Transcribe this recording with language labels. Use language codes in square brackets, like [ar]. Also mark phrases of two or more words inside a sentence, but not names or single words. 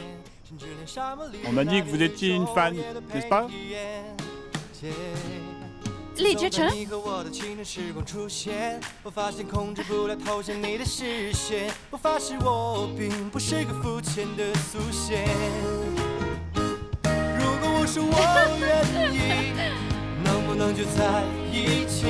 [fr] On m'a dit que vous étiez une fan, n'est-ce pas? [zh] 李哲成，我发现控制不了投向你的视线，我发誓我并不是个肤浅的速写。如果我说我愿意，能不能就在一起？